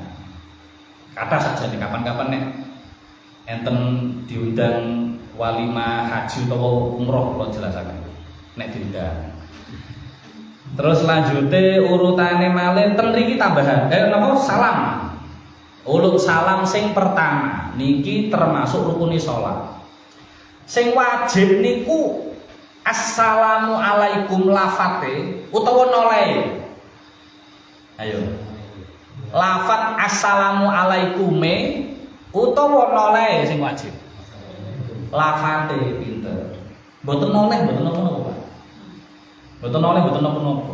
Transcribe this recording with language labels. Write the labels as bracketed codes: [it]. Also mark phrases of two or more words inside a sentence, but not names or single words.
[jv] Kata saja nih kapan-kapan nek enten diundang walimah haji utawa umroh kula jelasaken. Nek diundang. Terus lanjute urutane malih ten mriki tambahan. Salam. Uluk salam sing pertama niki termasuk rukune salat. Sing wajib niku [ar] السلام عليكم [jv] lafate utawa noleh. Ayo. Lafat [ar] السلام عليكم [jv] utawa noleh sing wajib. Lafate pinter. Mboten noleh mboten napa-napa, Pak. Mboten noleh mboten napa-napa.